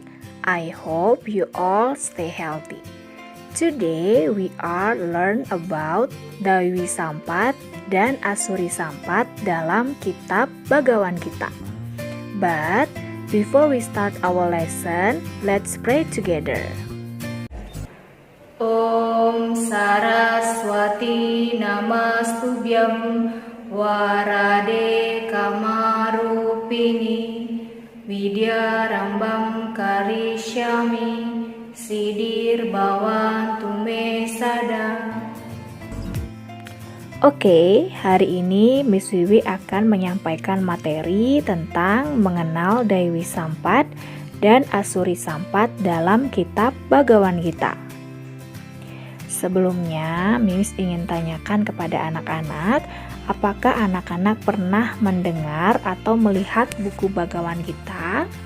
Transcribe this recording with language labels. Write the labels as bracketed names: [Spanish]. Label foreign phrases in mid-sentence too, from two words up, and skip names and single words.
[English] I hope you all stay healthy. Today we are learn about Dewi Sampat dan Asuri Sampat [Indonesian] dalam kitab [English] Bagawan Gita. But before we start our lesson, let's pray together. [Sanskrit] Om Saraswati Namastubhyam Warade Kamarupini Widyarambam Karishyami Sidir Bhavantu Me Sada. [Indonesian] Oke, hari ini Miss Wiwi akan menyampaikan materi tentang mengenal Dewi Sampat dan Asuri Sampat dalam kitab Bagawan Gita. Sebelumnya, Miss ingin tanyakan kepada anak-anak, apakah anak-anak pernah mendengar atau melihat buku Bagawan Gita?